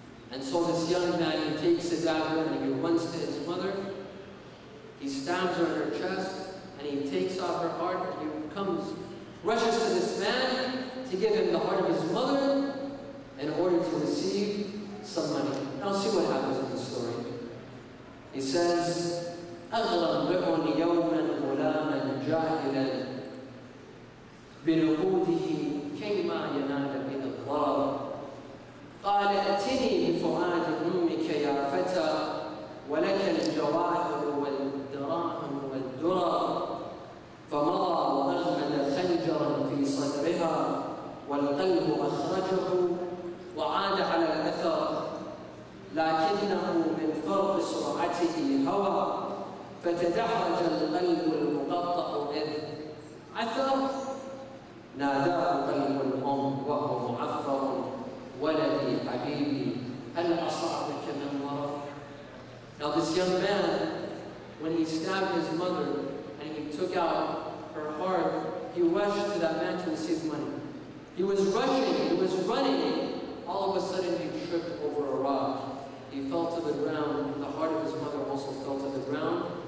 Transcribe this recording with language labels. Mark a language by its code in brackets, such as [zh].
[en] And so this young man, he takes a dagger and he runs to his mother, he stabs her in her chest, and he takes off her heart, and he rushes to this man to give him the heart of his mother in order to receive some money. Now see what happens in the story. He says, [ar] أغرى امرئ يوما غلاما جاهلا بنقوده كيما ينال به الضرر قال ائتني بفؤاد أمك يا فتى ولك الجواهر والدراهم والدرر فمضى وأغمد خنجرا في صدرها والقلب أخرجه وعاد على الأثر لكنه من فرط سرعته فتدحرج القلب المقطع إذ عثر ناداه قلب الأم وهو معفر ولدي حبيبي هل أصابك من مرض. [en] Now this young man, when he stabbed his mother and he took out her heart, he rushed to that man to receive money. He was rushing, he was running. All of a sudden he tripped over a rock. He fell to the ground. The heart of his mother also fell to the ground.